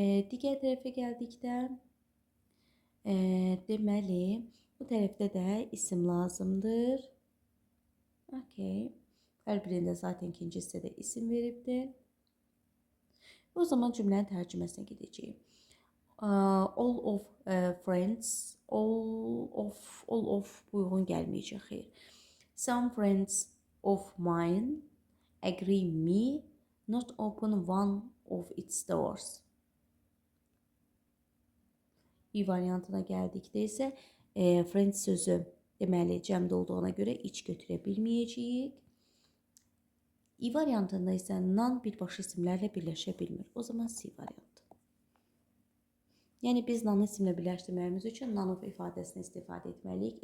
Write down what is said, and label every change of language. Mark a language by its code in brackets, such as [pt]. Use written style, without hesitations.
[az] Digər tərəfə gəldikdə, deməli, bu tərəfdə də isim lazımdır. Okay. Hər birində zaten ikinci hissədə isim veribdir. O zaman cümlənin tərcüməsinə gedəcəyik. [en] All of friends, all of [az] bu uyğun gəlməyəcək, xeyr. [en] Some friends of mine agree me not open one of its doors. [az] I variantına gəldikdə isə friends sözü deməli cəmdə olduğuna görə iç götürə bilməyəcəyik. I variantında isə non birbaşa isimlərlə birləşə bilmir. O zaman C variantı. Yəni biz non isimlə birləşdirməyimiz üçün none of ifadəsini istifadə etməliyik.